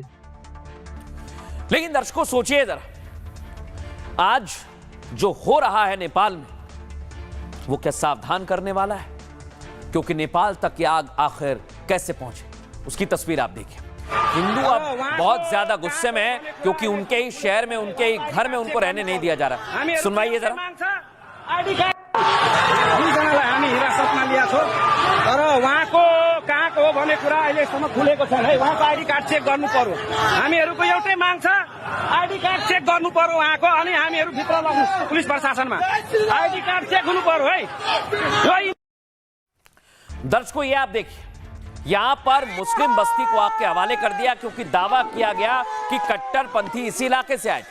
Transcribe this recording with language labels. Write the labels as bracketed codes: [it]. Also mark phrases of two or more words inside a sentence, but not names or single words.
[hi] लेकिन दर्शकों सोचिए जरा, आज जो हो रहा है नेपाल में, वो क्या सावधान करने वाला है? क्योंकि नेपाल तक ये आग आखिर कैसे पहुंचे, उसकी तस्वीर आप देखिए। हिंदू अब बहुत ज्यादा गुस्से में है क्योंकि उनके ही शहर में, उनके ही घर में उनको रहने नहीं दिया जा रहा। सुनवाइए जरा। [ne] हामी हिरासतमा लिया छौँ तर उहाँको कहाँको हो भन्ने कुरा अहिलेसम्म खुलेको छैन है। उहाँको [en] ID card check [ne] गर्नु पर्यो। हामीहरूको एउटै माग छ, [en] ID card check [ne] गर्नु पर्यो उहाँको, अनि हामीहरू भित्र लाग्नु पुलिस प्रशासनमा [en] ID card check [ne] हुनु पर्यो है। [hi] दर्शकों ये आप देखिए, यहां पर मुस्लिम बस्ती को आग के हवाले कर दिया क्योंकि दावा किया गया कि कट्टरपंथी इसी इलाके से आए।